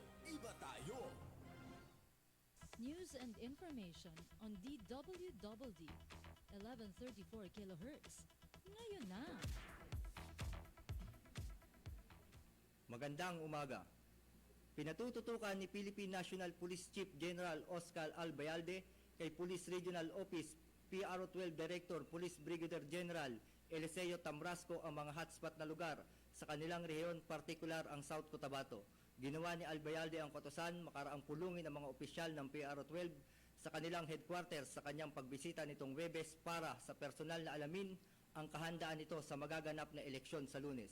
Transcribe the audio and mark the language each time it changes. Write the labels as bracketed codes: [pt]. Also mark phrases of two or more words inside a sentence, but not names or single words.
[tl] Iba tayo! [en] News and information on DWDD 1134 kHz. [tl] Ngayon na! Magandang umaga. Pinatututukan ni Philippine National Police Chief General Oscar Albayalde kay Police Regional Office PRO12 Director Police Brigadier General Eliseo Tamrasco ang mga hotspot na lugar sa kanilang rehiyon, partikular ang South Cotabato. Ginawa ni Albayalde ang kautusan makaraang pulungin ang mga opisyal ng PRO12 sa kanilang headquarters sa kanyang pagbisita nitong Webes para sa personal na alamin ang kahandaan nito sa magaganap na eleksyon sa Lunes.